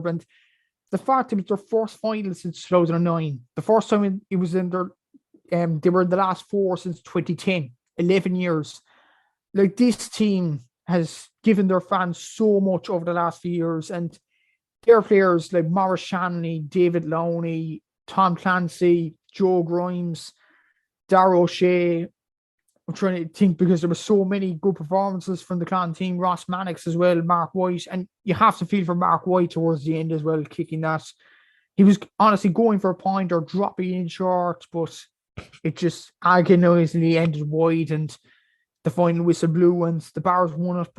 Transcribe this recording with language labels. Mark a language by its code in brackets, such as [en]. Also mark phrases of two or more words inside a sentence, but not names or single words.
[en] And the fact it was their first final since 2009, the first time it was in their, they were in the last 4 since 2010, 11 years. Like, this team has given their fans so much over the last few years, and their players like Maurice Shanley, David Lowney, Tom Clancy, Joe Grimes, Darragh O'Shea. I'm trying to think because there were so many good performances from the Clan team. Ross Mannix as well, Mark White. And you have to feel for Mark White towards the end as well, kicking that. He was honestly going for a point or dropping in short, but it just agonisingly ended wide, and the final whistle blew and the Bars won it.